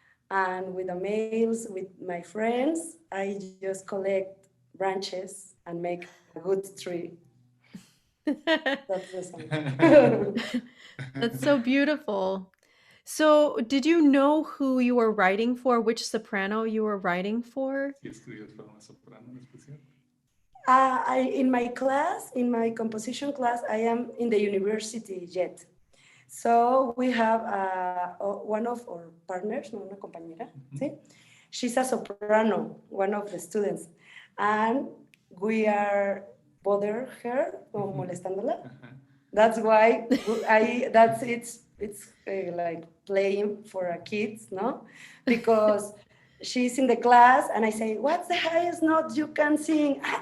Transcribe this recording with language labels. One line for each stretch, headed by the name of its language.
English: And with the mails, with my friends, I just collect branches and make a good tree. That's the song. That's so beautiful. So, did you know who you were writing for, which soprano you were writing for?
Spanish: ¿Sí escribías para una soprano en especial?
English: In my class, in my composition class, I am in the university yet. So we have one of our partners, no,
Spanish: una compañera, ¿sí?
English: She's a soprano, one of the students. And we are bother her,
Spanish: molestándola.
English: That's why it's like playing for a kids, no? Because she's in the class and I say, what's the highest note you can sing?